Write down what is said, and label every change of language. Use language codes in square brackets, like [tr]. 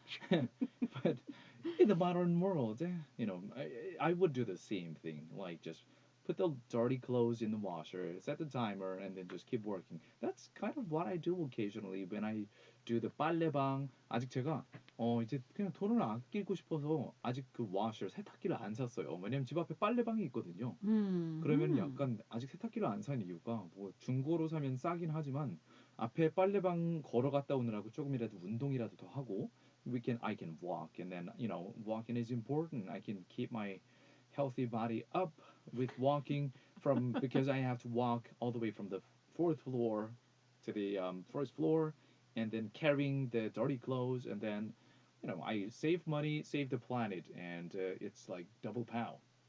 [en] But in the modern world, I would do the same thing. Like just put the dirty clothes in the washer, set the timer, and then just keep working. That's kind of what I do occasionally when I do the 빨래방. [ko] 아직 제가 이제 그냥 돈을 아끼고 싶어서 아직 그 washer 세탁기를 안 샀어요. 왜냐면 집 앞에 빨래방이 있거든요. 그러면 약간 아직 세탁기를 안 산 이유가 뭐 중고로 사면 싸긴 하지만 앞에 빨래방 걸어갔다 오느라고 조금이라도 운동이라도 더 하고 [en] I can walk, and then walking is important. I can keep my healthy body up with walking from because I have to walk all the way from the fourth floor to the first floor, and then carrying the dirty clothes, and then I save money, save the planet, and it's like double pow.